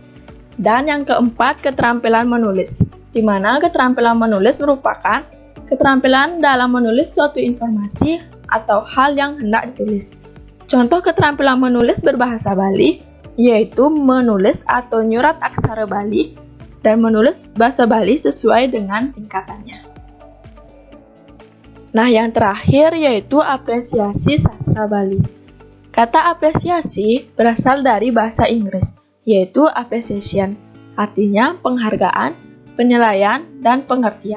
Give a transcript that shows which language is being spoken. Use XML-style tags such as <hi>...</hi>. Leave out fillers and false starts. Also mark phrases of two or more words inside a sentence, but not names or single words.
<id>Dan yang keempat, keterampilan menulis, di mana keterampilan menulis merupakan keterampilan dalam menulis suatu informasi atau hal yang hendak ditulis. Contoh keterampilan menulis berbahasa Bali yaitu menulis atau nyurat aksara Bali dan menulis bahasa Bali sesuai dengan tingkatannya. Nah, yang terakhir yaitu apresiasi sastra Bali. Kata apresiasi berasal dari bahasa Inggris, yaitu appreciation, artinya penghargaan, penilaian, dan pengertian.</id>